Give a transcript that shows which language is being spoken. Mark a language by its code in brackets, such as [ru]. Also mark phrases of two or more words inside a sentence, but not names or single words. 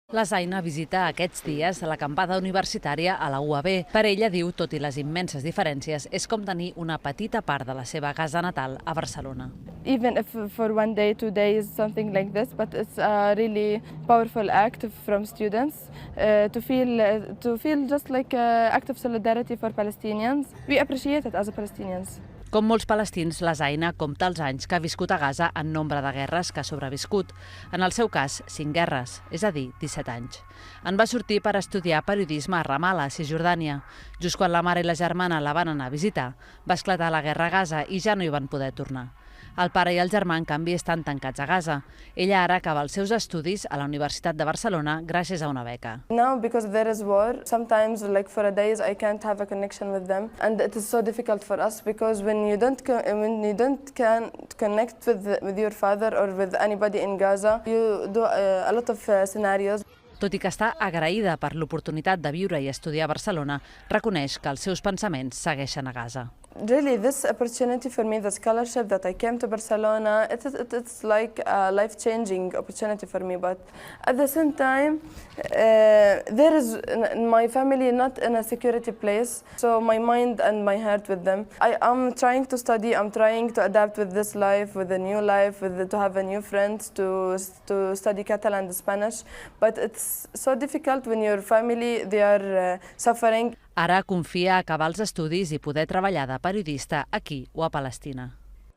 [ca] La Zaina visita aquests dies l'acampada universitària a la UAB. Per ella, diu, tot i les immenses diferències, és com tenir una petita part de la seva casa natal a Barcelona. [en] Even if for 1 day, 2 days, something like this, but it's a really powerful act from students to feel just like an act of solidarity for Palestinians. We appreciate it as Palestinians. [ca] Com molts palestins, la Zaina compta els anys que ha viscut a Gaza en nombre de guerres que ha sobreviscut. En el seu cas, 5 guerres, és a dir, 17 anys. En va sortir per estudiar periodisme a Ramallah, Cisjordània. Just quan la mare i la germana la van anar a visitar, va esclatar la guerra a Gaza i ja no hi van poder tornar. El pare i el germà, en canvi, estan tancats a Gaza. Ella ara acaba els seus estudis a la Universitat de Barcelona gràcies a una beca. [en] Now, because there is war, sometimes, like for a days, I can't have a connection with them, and it is so difficult for us because when you don't can connect with your father or with anybody in Gaza, you do a lot of scenarios. [ca] Tot i que està agraïda per l'oportunitat de viure i estudiar a Barcelona, reconeix que els seus pensaments segueixen a Gaza. [en] Really, this opportunity for me, the scholarship that I came to Barcelona, it's like a life-changing opportunity for me. But at the same time, there is my family not in a security place, so my mind and my heart with them. I am trying to study. I'm trying to adapt with this life, with the new life, to have a new friends, to study Catalan and Spanish. But it's so difficult when your family they are suffering. [ca] Ara confia a acabar els estudis i poder treballar de periodista aquí o a Palestina.